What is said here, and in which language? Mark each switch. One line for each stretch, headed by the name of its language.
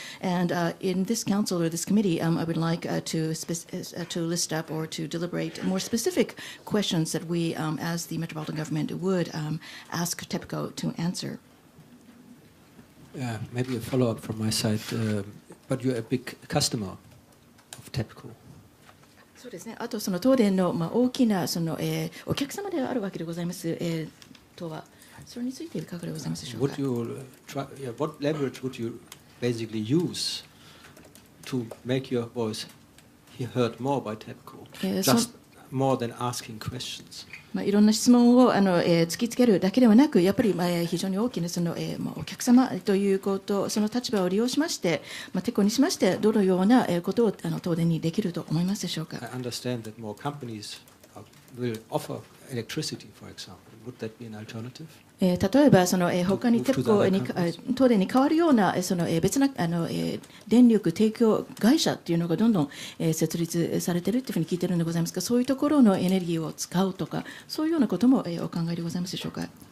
English: And in this council or this committee, I would like to list up or to deliberate more specific questions that we, as the metropolitan government, would ask TEPCO to answer. Maybe a follow-up from my side, but you're a big customer of TEPCO.
Japanese: そうですね。あとその東電の大きなそのお客様であるわけでございます。とはそれについていかがでございますでしょうか。
English: What leverage would you basically use to make your voice heard more by TEPCO? Just more than asking questions.
Japanese: いろんな質問を突きつけるだけではなく、やっぱり非常に大きなそのお客様ということ、その立場を利用しまして、TEPCOにしましてどのようなことを東電にできると思いますでしょうか。
English: I understand that more companies will offer electricity, for example. Would that be an alternative?
Japanese: 例えばその他にTEPCOに東電に代わるようなその別な電力提供会社っていうのがどんどん設立されているというふうに聞いているのでございますが、そういうところのエネルギーを使うとか、そういうようなこともお考えでございますでしょうか。